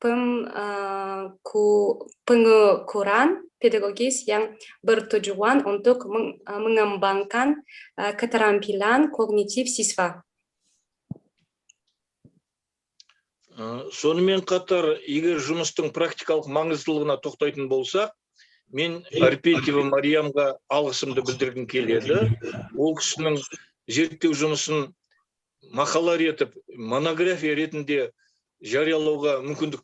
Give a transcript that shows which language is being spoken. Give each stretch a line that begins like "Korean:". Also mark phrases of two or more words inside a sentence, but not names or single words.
Indonesian: pengukuran pedagogis yang bertujuan untuk mengembangkan keterampilan kognitif siswa.
Kazakh: Сонымен қатар, егер жұмыстың практикалық маңыздылығына тоқтайтын болсақ, мен Арпетьева Мариямға алғысымды білдіргім келеді. Ол кісінің зерттеу жұмысын мақала ретіп, монография ретінде жариялауға мүмкіндік